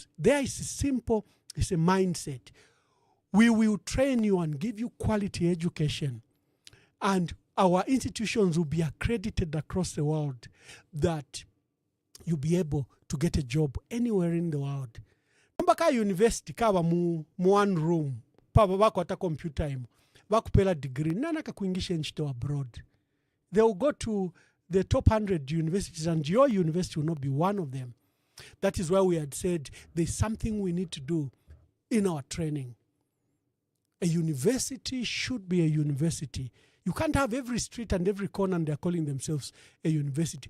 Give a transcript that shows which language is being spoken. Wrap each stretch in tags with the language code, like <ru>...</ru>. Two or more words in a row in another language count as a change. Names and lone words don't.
<en>There is simple, it's a mindset. We will train you and give you quality education, and our institutions will be accredited across the world that you'll be able to get a job anywhere in the world.</en> <bem>Mbaka university kaba mu</bem> <en>one room,</en> <bem>paba bako ata computer imo, bako pela degree, nana kakuingisha nchito abroad.</bem> <en>They will go to the top 100 universities, and your university will not be one of them. That is why we had said there's something we need to do in our training. A university should be a university. You can't have every street and every corner and they're calling themselves a university.</en>